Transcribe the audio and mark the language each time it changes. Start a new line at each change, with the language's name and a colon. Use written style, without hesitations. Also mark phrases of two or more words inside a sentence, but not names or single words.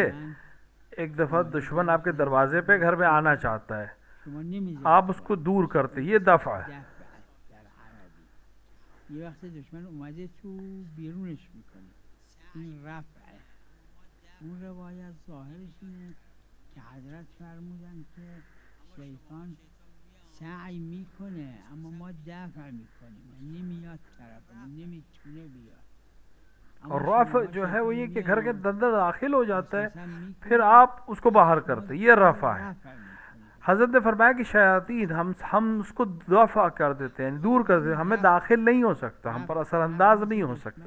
Persian: دشمن
Urdu: ایک دفعہ دشمن آپ کے دروازے پہ گھر میں آنا چاہتا ہے,
Persian: شما نمیذارید
Urdu: آپ اس کو دور کرتے، یہ دفع ہے.
Persian: دفع است در عربی یه وقت دشمن اومده تو بیرونش میکنه این رفعه اون روایت ظاهرش اینه که حضرت فرمودن که شیطان سعی میکنه اما ما دفع میکنیم نمیاد طرفمون نمیتونه بیاد
Urdu: اور رفع جو ہے وہ یہ کہ گھر کے اندر داخل ہو جاتا ہے، پھر آپ اس کو باہر کرتے، یہ رفع ہے. حضرت نے فرمایا کہ شیاطین ہم اس کو دفع کر دیتے ہیں، دور کر دیتے ہیں، ہمیں داخل نہیں ہو سکتا، ہم پر اثرانداز نہیں ہو سکتا.